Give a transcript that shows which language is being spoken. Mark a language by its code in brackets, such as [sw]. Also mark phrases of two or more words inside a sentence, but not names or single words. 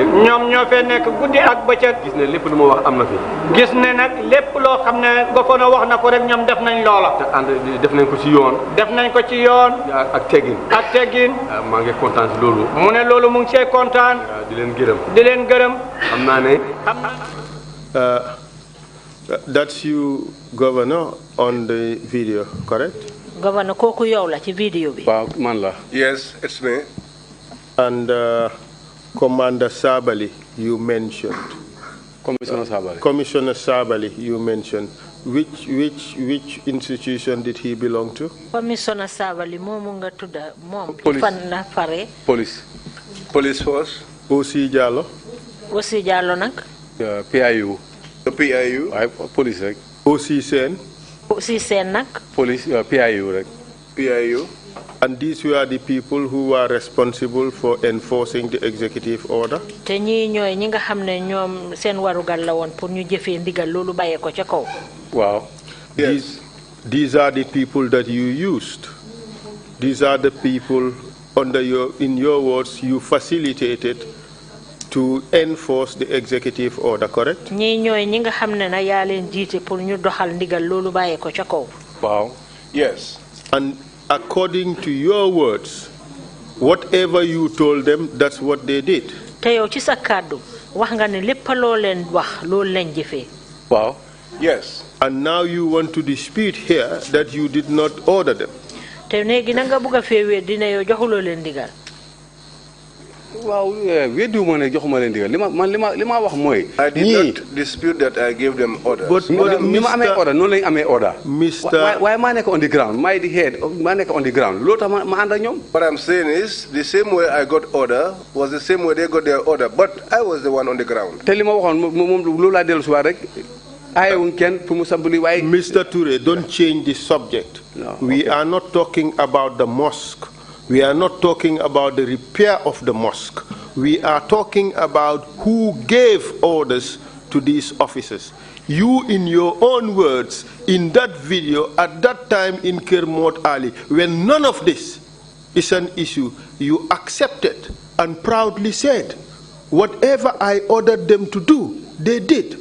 [wo] ñoom ñoo fee nekk guddi ak bëccëg. gis ne lépp lu ma wax am na fi. gis ne nag lépp loo xam ne gouverneur wax na ko rek ñoom def nañ loola. te ànd def nañ ko ci yoon. def nañ ko ci yoon. ak teggin. ak teggin. maa ngi kontaan si loolu. mu ne loolu mu ngi cee kontaan. di leen gërëm. di leen gërëm. xam naa ne. [en] That's you, Governor, on the video, correct? Governor, [wo] kooku yow la ci video bi. waaw man la. [en] Yes, it's me. And Commander Sabali, you mentioned. Commissioner Sabali. Commissioner Sabali, you mentioned. Which institution did he belong to? [wo] Commissioner Sabali moomu nga tudda moom. [en] Police. [wo] Fan la fare. [en] Police. Police force. O.C. Diallo. [wo] O.C. Diallo nag. [en] PIU. The PIU. [wo] waaye police rek. [en] O.C. Sen. [wo] O.C. Sen nag. Police PIU rek. PIU. [en] And these were the people who were responsible for enforcing the executive order? [wo] te ñii ñooy ñi nga xam ne ñoom seen warugal la woon pour ñu jëfee ndigal loolu bàyyee ko ca kaw. waaw. [en] Yes. These are the people that you used. These are the people in your words, you facilitated to enforce the executive order, correct? [wo] ñii ñooy ñi nga xam ne na yaa leen jiite pour ñu doxal ndigal loolu bàyyee ko ca kaw. waaw. [en] Yes. And according to your words, whatever you told them, that's what they did. [wo] te yow ci sa kàddu wax nga ne lépp loo leen wax loolu leen jëfee. waaw. [en] Yes. And now you want to dispute here that you did not order them. [wo] te léegi na nga bugg a feewee dina yow joxuloo leen ndigal. waaw weddiwuma ne joxuma leen ndigal li ma wax mooy. [en] I did not dispute that I gave them orders. But [wo] ni ma amee order noonu lañu amee order. [en] Mr. [wo] waaye maa nekk [en] on the ground [wo] maay di head maa nekk [en] on the ground [wo] loolu tax ma ànd ak ñoom. [en] What I'm saying is, the same way I got order was the same way they got their order, but I was the one on the ground. [wo] te li ma waxoon moom loolu laa dellu si waat rek aayewuñ kenn pour mu sampali waaye. [en] Mr. Touray, don't change the subject. No, we are not talking about the mosque. We are not talking about the repair of the mosque. We are talking about who gave orders to these officers. You, in your own words, in that video, at that time in Kermot Ali, when none of this is an issue, you accepted and proudly said, whatever I ordered them to do, they did.